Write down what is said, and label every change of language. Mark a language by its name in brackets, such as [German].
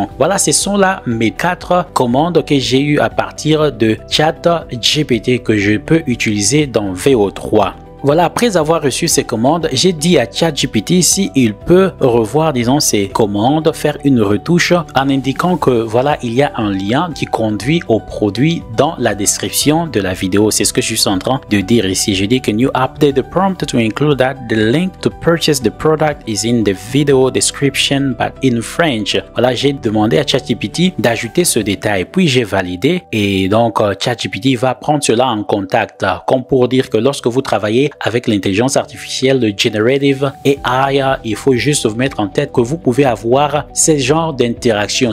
[French] Voilà, ce sont là mes 4 commandes que j'ai eues à partir de ChatGPT que je peux utiliser dans VO3. Voilà, après avoir reçu ces commandes, j'ai dit à ChatGPT s'il peut revoir, disons, ces commandes, faire une retouche en indiquant que voilà, il y a un lien qui conduit au produit dans la description de la vidéo. C'est ce que je suis en train de dire ici. Je dis que [English] you update the prompt to include that the link to purchase the product is in the video description but in French. [French] Voilà, j'ai demandé à ChatGPT d'ajouter ce détail. Puis j'ai validé et donc ChatGPT va prendre cela en contact. Comme pour dire que lorsque vous travaillez avec l'intelligence artificielle, le Generative AI. Il faut juste vous mettre en tête que vous pouvez avoir ce genre d'interaction.